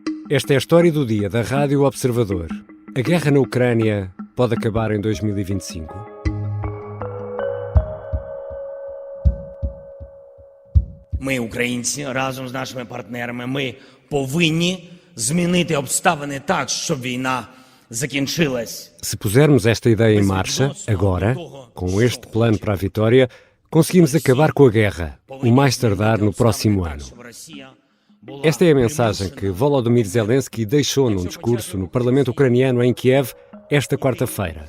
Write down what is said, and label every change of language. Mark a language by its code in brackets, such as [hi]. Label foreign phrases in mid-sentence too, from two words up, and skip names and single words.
[pt] Esta é a história do dia da Rádio Observador. A guerra na Ucrânia pode acabar em 2025? [uk] Ми, українці, разом з нашими партнерами, ми повинні змінити обставини так, щоб війна закінчилась. [pt] Se pusermos esta ideia em marcha, agora, com este plano para a vitória, conseguimos acabar com a guerra, o mais tardar no próximo ano. Esta é a mensagem que Volodymyr Zelensky deixou num discurso no Parlamento ucraniano em Kiev esta quarta-feira.